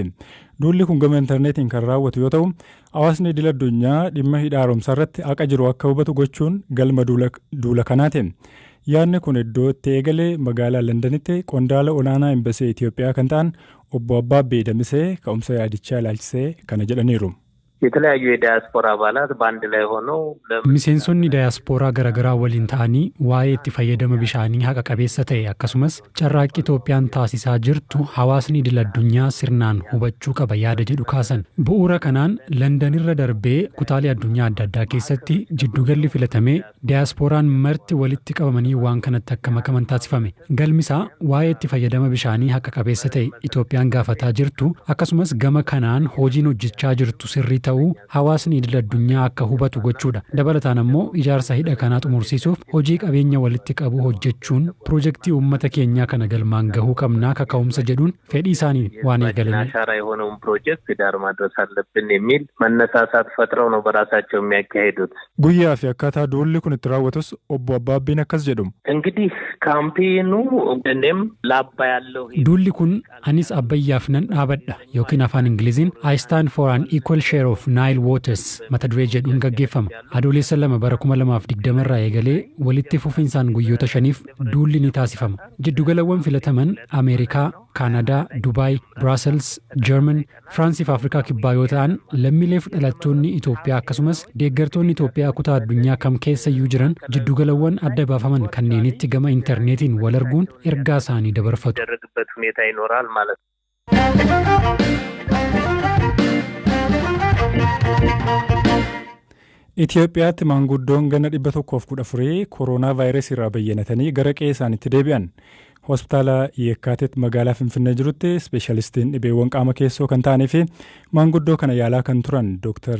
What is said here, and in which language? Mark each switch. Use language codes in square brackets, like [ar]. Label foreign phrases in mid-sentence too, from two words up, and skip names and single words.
[om] Duulli kun gama intarneetiin kan raawwatu yoo ta'u, hawaasni idil addunyaa dhimma hidha haaromsaa irratti haqa jiru akka hubatu gochuun galma duula kanaati. Yaadni kun iddoo itti eegalee magaalaa Londanitti qondaala olaanaa imbasii Itoophiyaa kan ta'an obbo Abbaabee Damisee ka'umsa yaadichaa ilaalchisee kana jedhaniiru. [am] የተለያዩ የዳያስፖራ አባላት በአንድ ላይ ሆነው [om] miseensonni daayaasporaa garagaraa waliin ta'anii waa'ee itti fayyadama bishaanii haqa qabeessa ta'e akkasumas carraaqqii Itoophiyaan taasisaa jirtu hawaasni idil addunyaa sirnaan hubachuu qaba yaada jedhu kaasan. Bu'uura kanaan London irra darbee kutaalee addunyaa adda addaa keessatti jiddugalli filatamee daayasporaan marti walitti qabamanii waan kanatti akka makaman taasifame. Galmisaa waa'ee itti fayyadama bishaanii haqa qabeessa ta'e Itoophiyaan gaafataa jirtu akkasumas gama kanaan hojiin hojjechaa jirtu sirrii ta'uu hawaasni idil addunyaa akka hubatu gochuudha. Dabalataan ammoo ijaarsa hidha kanaa xumursiisuuf hojii qabeenya walitti qabu hojjechuun piroojeektii uummata keenyaa kana galmaan gahuu qabnaa kaka'umsa jedhuun fedhii isaanii waan eegalanii [am] አሻራ የሆነውን ፕሮጀክት ዳር ማድረስ አለብን የሚል መነሳሳት ፈጥረው ነው በራሳቸው የሚያካሂዱት። [om] Guyyaa fi akkaataa duulli kun itti raawwatus obbo Abbaabbiin akkas jedhu. [am] እንግዲህ ካምፔኑ እኔም ለአባይ ያለው [om] duulli kun anis abbayyaaf nan dhaabadha yookiin afaan ingiliziin [en] I stand for an equal share of Nile waters [om] mata duree jedhuun gaggeeffama. Adoolessa 2 bara 2020 irraa eegalee walitti fufinsaan guyyoota 5f duulli ni taasifama. Jiddugalawwan filataman Ameerikaa, Kaanadaa, Dubaay, Brussels, German, Firansii fi Afrikaa kibbaa yoo ta'an lammiilee fi dhalattoonni Itoophiyaa akkasumas deeggartoonni Itoophiyaa kutaa addunyaa kam keessa iyyuu jiran jiddugalawwan adda baafaman kanneenitti gama intarneetiin wal arguun ergaa isaanii dabarfatu. [am] ሁኔታ ይኖራል ማለት ነው። [om] Itoophiyaatti maanguddoon ganna 114 kooroonaa vaayirasii irraa bayyanatanii gara qe'ee isaaniitti deebi'an. Hospitaala Yekkaatit magaalaa Finfinnee jirutti ispeeshaalistiin dhibeewwan qaama keessoo kan ta'anii fi maanguddoo kana yaalaa kan turan Dr.